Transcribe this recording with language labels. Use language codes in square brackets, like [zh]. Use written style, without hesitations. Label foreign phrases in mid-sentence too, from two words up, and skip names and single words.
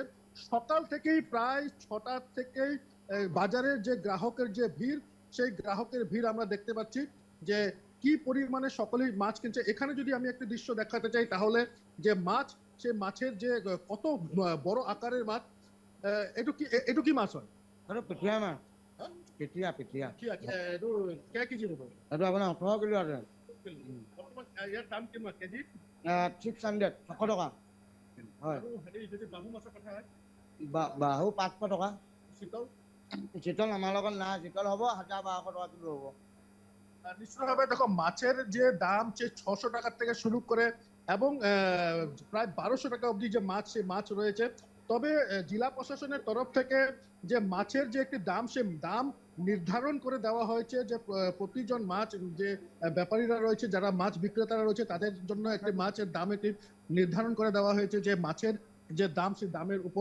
[bn] সকাল থেকেই প্রায় 6টা থেকেই বাজারের যে গ্রাহকের যে ভিড়, সেই গ্রাহকের ভিড় আমরা দেখতে পাচ্ছি যে কি পরিমাণে সকলেই মাছ কিনছে। এখানে যদি আমি একটা দৃশ্য দেখাতে চাই তাহলে যে মাছ, সেই মাছের যে কত বড় আকারের মাছ। [as] এটু কি মাছ হয়? পেটিয়া মাছ। হ্যাঁ? পেটিয়া এইটো কেই কেজি হ'ব? এইটো আপোনাৰ 18 কিলো আছে। বৰ্তমান ইয়াৰ দাম কিমান কেজি? 600 600 টকা। হয়। আৰু হেৰি যদি বাহু মাছৰ কথা হয়, বাহু 500 টকা। চিতল চিতল আমাৰ লগত নাই, চিতল হ'ব 1200 টকা কিলো হ'ব। [bn] নিশ্চিতভাবে দেখো, মাছের যে দাম সে 600 টাকার থেকে শুরু করে এবং প্রায় 1200 টাকা অবধি যে মাছ, সে মাছ রয়েছে। তবে জেলা প্রশাসনের তরফ থেকে যে মাছের যে একটি দাম, সে দাম নির্ধারণ করে দেওয়া হয়েছে যে প্রতিজন মাছ যে ব্যাপারীরা রয়েছে, যারা মাছ বিক্রেতারা রয়েছে, তাদের জন্য একটি মাছের দাম একটি নির্ধারণ করে দেওয়া হয়েছে যে মাছের যে দাম, সেই দামের উপর।